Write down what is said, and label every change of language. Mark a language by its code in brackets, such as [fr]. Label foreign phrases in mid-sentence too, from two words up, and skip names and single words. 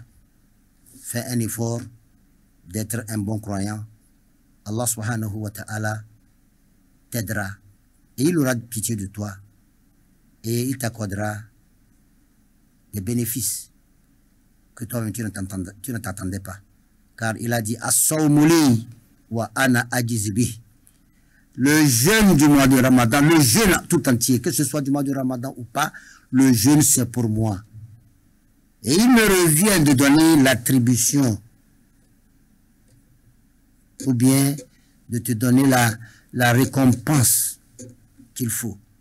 [fr] Fais un effort d'être un bon croyant. Allah [ar] سبحانه وتعالى [fr] t'aidera et il aura pitié de toi et il t'accordera des bénéfices que toi-même tu ne t'attendais pas. Car il a dit [ar] الصوم لي وأنا أجزي به. [fr] Le jeûne du mois de Ramadan, le jeûne tout entier, que ce soit du mois de Ramadan ou pas, le jeûne c'est pour moi. Et il me revient de donner l'attribution ou bien de te donner la récompense qu'il faut.